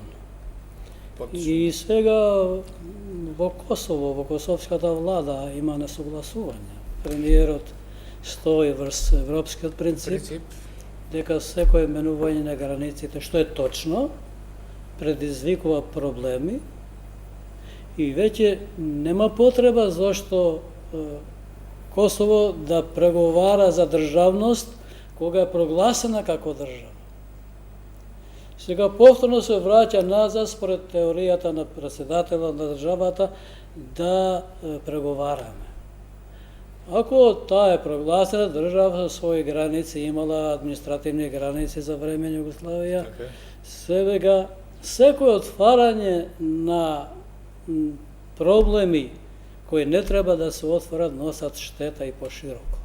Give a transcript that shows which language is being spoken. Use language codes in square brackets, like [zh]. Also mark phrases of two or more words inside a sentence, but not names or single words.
[mk] И сега во Косово, во косовската влада има несогласување. Премиерот стои врз европскиот принцип, дека секој менување на границите, што е точно, предизвикува проблеми и веќе нема потреба зашто Kosovo [sr] da pregovara za državnost koga je proglasena [mk] како држава. Сега повторно се враќа назад според теоријата на председателот на државата да преговараме. Ако таа е прогласена држава со своји граници, имала административни граници за време Југославија, сега секој отварање на проблеми кои не треба да се отворат носат штета и пошироко.